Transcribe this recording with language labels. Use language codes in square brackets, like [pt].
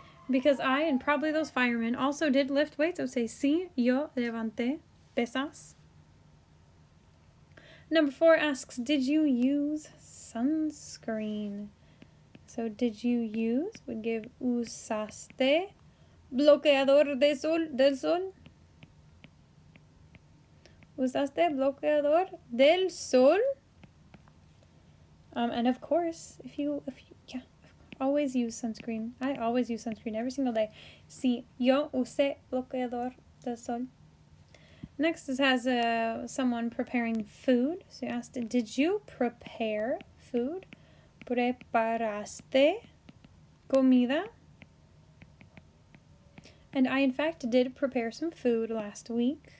[en] Because I, and probably those firemen, also did lift weights. I would say, [es] sí, yo levanté pesas. [en] Number 4 asks, did you use sunscreen? So did you use would give [es] usaste bloqueador del sol? ¿Usaste bloqueador del sol? [en] And of course, if you always use sunscreen. I always use sunscreen every single day. [es] Sí, yo usé bloqueador del sol. [en] Next, this has someone preparing food. So you asked, did you prepare food? [es] ¿Preparaste comida? [en] And I, in fact, did prepare some food last week.